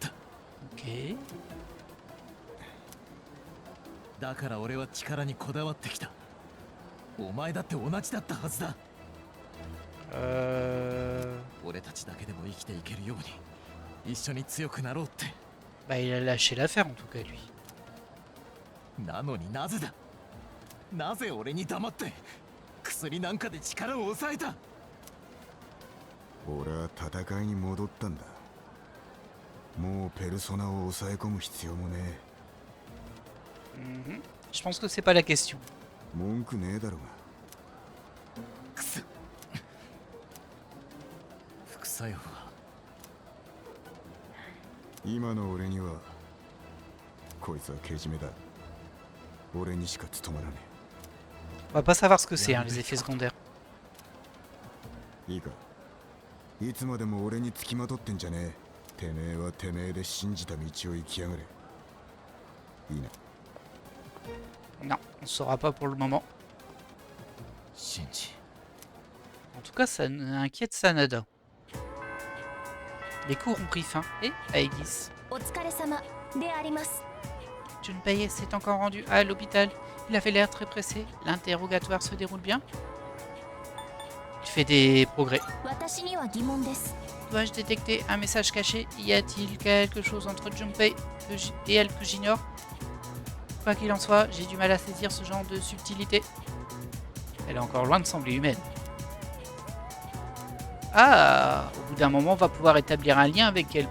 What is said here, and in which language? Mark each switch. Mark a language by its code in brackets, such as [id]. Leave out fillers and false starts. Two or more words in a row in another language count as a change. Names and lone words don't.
[fr] Ok. [ja] だから俺は力にこだわってきたお前だって同じだったはずだ俺たちだけでも生きていけるように一緒に強くなろうって [fr] Bah il a lâché l'affaire en tout cas lui. [ja] なのになぜだなぜ俺に黙って薬なんかで力を抑えた俺は戦いに戻ったんだ。もうペルソナを抑え込む必要もね Mhm. [fr] Je pense que c'est pas la question. [ja] え。文句ねえだろが。くそ副作用は今の俺にはこいつはけじめだ。俺にしか務まらね [fr] On va pas savoir ce que c'est, hein, les effets secondaires. [ja] え。いいか、いつまでも俺につきまとってんじゃねえ。てめえはてめえで信じた道を生きやがれ。いいな。 [fr] Non, on saura pas pour le moment. [ja] シンジ [fr] En tout cas, ça inquiète Sanada. Les cours ont pris fin. Et Aegis. [ja] お疲れ様であります。 [fr] Junpei s'est encore rendu à l'hôpital. Il avait l'air très pressé. L'interrogatoire se déroule bien. Il fait des progrès. [ja] 私には疑問です。 [fr] Dois-je détecter un message caché? Y a-t-il quelque chose entre Junpei et elle que j'ignore? Quoi qu'il en soit, j'ai du mal à saisir ce genre de subtilité. Elle est encore loin de sembler humaine. Ah, au bout d'un moment, on va pouvoir établir un lien avec elle.